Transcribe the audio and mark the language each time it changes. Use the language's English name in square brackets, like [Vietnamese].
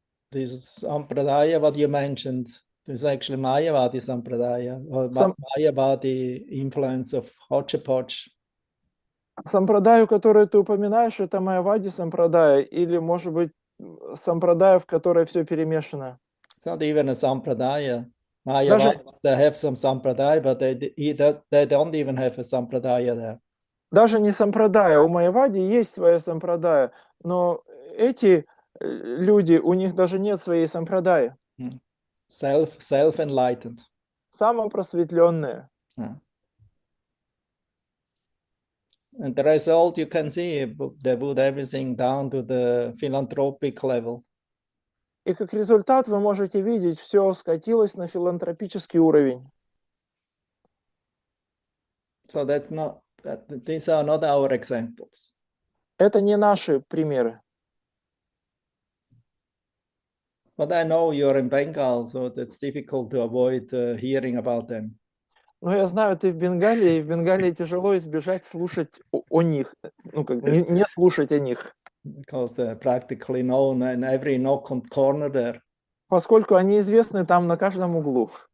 [English] This sampradaya, what you mentioned, is actually Mayavadi sampradaya, or Mayavadi influence of hodgepodge. [Russian] Сампрадаю, который ты упоминаешь, это Майявади сампрадая, или, может быть, сампрадая, в которой все перемешано. [English] It's not even a sampradaya. Mayavadis, they have some sampradaya, but they don't even have a sampradaya there. [Russian] Даже не сампрадая. У Майявади есть своя сампрадая, но эти люди, у них даже нет своей сампрадая. [English] Self-enlightened. [Russian] Самопросветленные. [English] And the result you can see, they put everything down to the philanthropic level. [Russian] И как результат вы можете видеть, все скатилось на филантропический уровень. [English] So these are not our examples. [Russian] Это не наши примеры. [English] But I know you're in Bengal, so it's difficult to avoid hearing about them. [Russian] Но я знаю, ты в Бенгалии, и в Бенгалии тяжело избежать слушать о них, ну как не слушать о них. [English] Because they're practically known in every nook and corner there. [Russian] Поскольку они известны там на каждом углу.